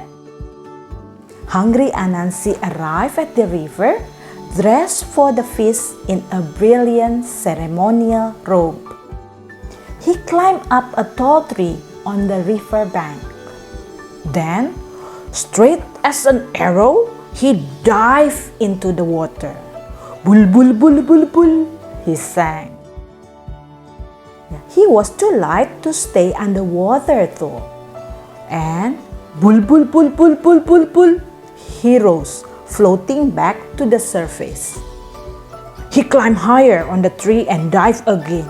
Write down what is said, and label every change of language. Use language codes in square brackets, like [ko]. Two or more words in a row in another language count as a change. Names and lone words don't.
[en] Hungry Anansi arrived at the river, dressed for the feast in a brilliant ceremonial robe. He climbed up a tall tree on the river bank. Then, straight as an arrow, he dived into the water. Bul bul bul bul bul, he sang. He was too light to stay underwater though. And bul bul bul bul bul bul bul, he rose, floating back to the surface. He climbed higher on the tree and dived again.